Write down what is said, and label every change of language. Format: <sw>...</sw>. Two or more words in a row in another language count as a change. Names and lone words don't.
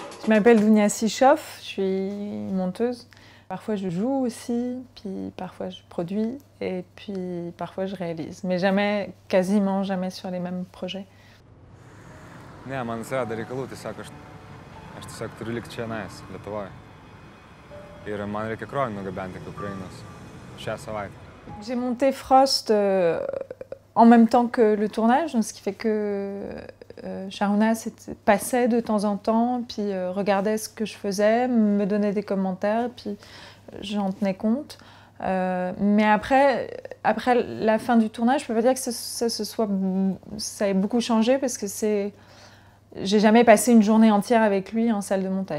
<fr>m'appelle Dounia Sichoff, je suis monteuse. Parfois je joue aussi, puis parfois je produis et puis parfois je réalise. Mais jamais, quasiment jamais sur les mêmes projets.</fr> <lt>Ne, man atsirado reikalų, tiesiog aš tiesiog turiu likti čia Lietuvoje. Ir man reikia krovinį nugabenti iki Ukrainos šią savaitę.</lt> <fr>J'ai monté Frost en même temps que le tournage, donc ce qui fait que Sharuna passait de temps en temps, puis regardait ce que je faisais, me donnait des commentaires, puis j'en tenais compte. Mais après la fin du tournage, je peux pas dire que ça ait beaucoup changé parce que j'ai jamais passé une journée entière avec lui en salle de montage.</fr>